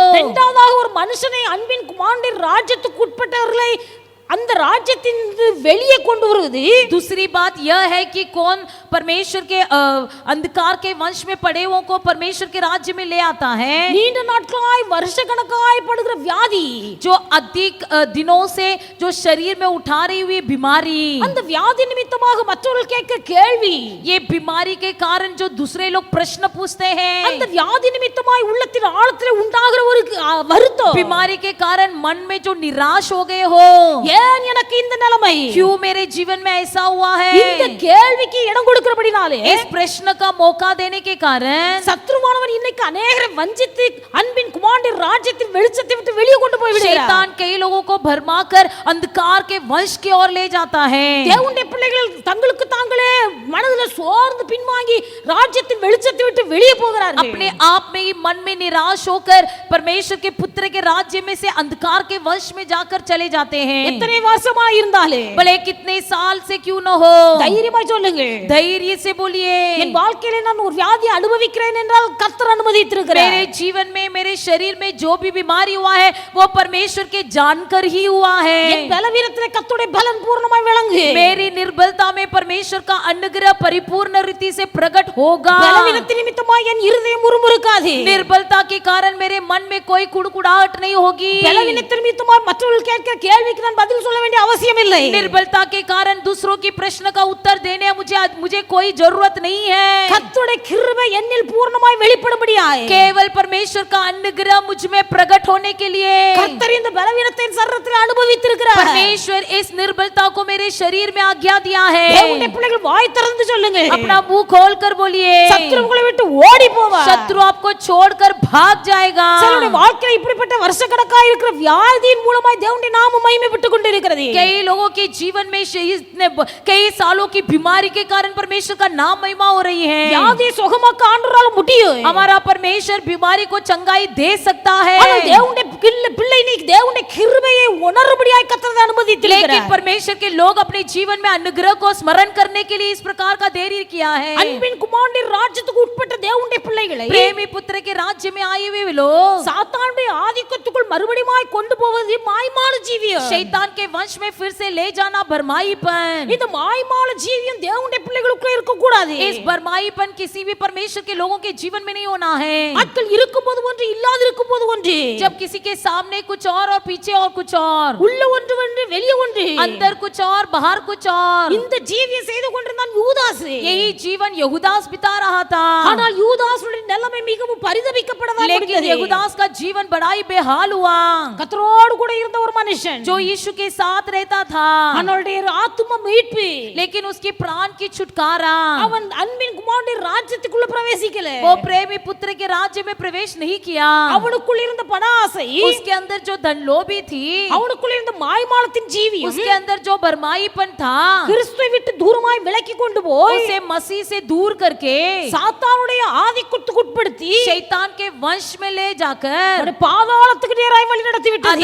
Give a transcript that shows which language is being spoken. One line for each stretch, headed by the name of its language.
Tamil: இரண்டாவதாக ஒரு மனுஷனை அன்பின் குமாரனுடைய ராஜ்யத்துக்கு உட்பட்டவர்களை அந்த ராஜ்யத்தின் வெளியே கொண்டு வருவது.
Hindi: दूसरी बात यह है कि कौन परमेश्वर के अंधकार के वंश में पड़े हुओं को परमेश्वर के राज्य में ले आता है.
Tamil: நீண்ட நாட்களாய் வருஷக்கணக்காய் படுகிற வியாதி,
Hindi: जो अधिक दिनों से जो शरीर में उठा रही हुई बीमारी,
Tamil: அந்த வியாதி நிமித்தமாக மற்றவர்கள் கேட்கிற கேள்வி,
Hindi: ये बीमारी के कारण जो दूसरे लोग प्रश्न पूछते हैं,
Tamil: அந்த வியாதி நிமித்தமாய் உள்ளத்தின் ஆழத்திலே உண்டாகிற ஒரு வருத்தம்,
Hindi: बीमारी के कारण मन में जो निराश हो गए हो,
Tamil: ஏன் எனக்கு இந்த நிலைமை,
Hindi: क्यों मेरे जीवन में ऐसा हुआ है,
Tamil: இந்த கேள்விக்கு இடம் கொடுக்கிறபடினாலே
Hindi: इस प्रश्न का मौका देने के कारण
Tamil: சத்ருவானவன் இன்னைக்கு अनेகரை வஞ்சித்து அன்பின் குமாரனுடைய ராஜ்யத்தின் வெளிச்சத்தை விட்டு வெளியே கொண்டு போய் விடுகிறார்.
Hindi: शैतान कई लोगों को भरमाकर अंधकार के वंश की ओर ले जाता है.
Tamil: தேவனுடைய பிள்ளைகள் தங்களுக்கு தாங்களே மனதில் சோர்ந்து பின்வாங்கி ராஜ்யத்தின் வெளிச்சத்தை விட்டு வெளியே போகிறார்கள்.
Hindi: अपने आप में ही मन में निराश होकर परमेश्वर के पुत्र के राज्य में से अंधकार के वंश में जाकर चले जाते हैं.
Tamil: எத்தனை வருஷமா இருந்தாலே
Hindi: भले कितने साल से क्यों न हो,
Tamil: தைரியமாய் சொல்லுங்க,
Hindi: धैर्य से बोलिए,
Tamil: என் வாழ்க்கையில நான் ஒரு வியாதி அனுபவிக்கிறேன் என்றால் கர்த்தர் அனுமதித்திருக்கிறார்.
Hindi: मेरे जीवन में मेरे शरीर में जो भी बीमारी हुआ है वो परमेश्वर के जानकर ही हुआ है.
Tamil: என் பலவீனத்திலே கர்த்தருடைய பலன் பூர்ணமாய் விளங்கு.
Hindi: मेरी निर्बलता में परमेश्वर का अनुग्रह परिपूर्ण रीति से प्रकट होगा.
Tamil: பலவீனத்தின் நிமித்தமாய் என் இருதயம் முறுமுறுக்காது.
Hindi: निर्बलता के कारण मेरे मन में कोई कुड़कुड़ाहट नहीं होगी.
Tamil: பலவீனத்தின் நிமித்தமாய் மற்றவர்கள் கேட்கிற கேள்விக்கு நான் பதில் சொல்ல வேண்டிய அவசியம் இல்லை.
Hindi: निर्बलता के कारण दूसरों की प्रश्न का उत्तर देने मुझे कोई जरूरत नहीं है.
Tamil: கர்த்தருடைய கிருபை என்னில் பூர்ணமாய் வெளிப்படும்படியாய்
Hindi: केवल परमेश्वर का अनुग्रह मुझ में प्रकट होने के लिए
Tamil: கர்த்தர் இந்த பலவீனத்தை சரீரத்தில் அனுபவித்திருக்கிறார்.
Hindi: परमेश्वर इस निर्बलता को मेरे शरीर में आज्ञा दिया है.
Tamil: தேவனுடைய பிள்ளைகள் வாய் திறந்து சொல்லுங்க,
Hindi: अपना मुंह खोलकर बोलिए,
Tamil: சத்துரு உங்களை விட்டு ஓடி போவார்.
Hindi: शत्रु आपको छोड़कर भाग जाएगा.
Tamil: சிலருடைய வாழ்க்கையில இப்படிப்பட்ட வருஷக்கணக்காய் இருக்கிற வியாதியின் மூலமாய் தேவனுடைய நாமம் மகிமைப்பட்டு கொண்டிருக்கிறது.
Hindi: कई लोगों के जीवन में कई सालों की बीमारी के कारण परमेश्वर का नाम महिमा हो रही है.
Tamil: வியாதியை சுகமாக்க ஆண்டவரால் முடியும்.
Hindi: हमारा परमेश्वर बीमारी को चंगाई दे सकता है.
Tamil: ஆனால் தேவனுடைய பிள்ளை நீ தேவனுடைய கிருபையை உணரும்படியாய் கர்த்தர் அனுமதித்திருக்கிறார்.
Hindi: लेकिन परमेश्वर के लोग अपने जीवन में अनुग्रह को स्मरण करने के लिए इस प्रकार का धैर्य किया है.
Tamil: அன்பின் குமாரனுடைய ராஜ்யத்துக்கு உட்பட்ட தேவனுடைய பிள்ளைகளை
Hindi: प्रेमी पुत्र के राज्य में आए हुए लोग
Tamil: சாத்தானுடைய ஆதிக்கத்துக்குள் மறுபடியுமாய் கொண்டு போவது மாய்மால ஜீவியம்.
Hindi: शैतान के वंश में फिर से ले जाना भरमाईपन.
Tamil: இந்த மாய்மால ஜீவியம் தேவனுடைய பிள்ளைகளுக்குள்ள இருக்க கூடாது.
Hindi: इस भरमाईपन किसी भी परमेश्वर के लोगों के जीवन में नहीं होना है.
Tamil: ஆட்கள் இருக்கும்போது ஒன்று இல்லாத இருக்கும்போது ஒன்று,
Hindi: जब किसी के सामने कुछ और पीछे और कुछ और,
Tamil: உள்ள ஒன்று ஒன்று வெளியே ஒன்று,
Hindi: अंदर कुछ और बाहर कुछ और,
Tamil: இந்த ஜீவியம் செய்து கொண்டிருந்தான் யூதாஸ்.
Hindi: यही जीवन यहूदास बिता रहा था.
Tamil: ஆனால் யூதாசுடைய நிலைமை மிகவும் பரிதபிக்கப்படதான்
Hindi: लेकिन
Tamil: முடிந்தது.
Hindi: यहूदास का जीवन बड़ा ही बेहाल हुआ.
Tamil: கர்த்தரோடு கூட இருந்த ஒரு மனுஷன்,
Hindi: जो यीशु के साथ रहता था,
Tamil: அவனுடைய ஆத்தும மீட்பு,
Hindi: लेकिन उसके प्राण की छुटकारा,
Tamil: அவன் அன்பின் குமாரனுடைய ராஜ்யத்துக்குள்ள பிரவேசிக்கல.
Hindi: वो प्रेमी पुत्र के राज्य में प्रवेश नहीं किया.
Tamil: அவனுக்குள்ள இருந்த பண ஆசை,
Hindi: उसके अंदर जो धनलोभी थी,
Tamil: அவனுக்குள்ள இருந்த மாய்மாலத்தின் ஜீவியம்,
Hindi: उसके अंदर जो भरमाईपन था,
Tamil: கிறிஸ்துவை விட்டு தூரமாய் விலக்கி கொண்டு போய்
Hindi: उसे मसीह से दूर करके
Tamil: சாத்தானுடைய ஆதிக்கத்துக்கு உட்படுத்தி
Hindi: शैतान के वंश में ले जाकर
Tamil: அவனை பாதாளத்துக்கு நேராய் வழி நடத்தி விட்டது.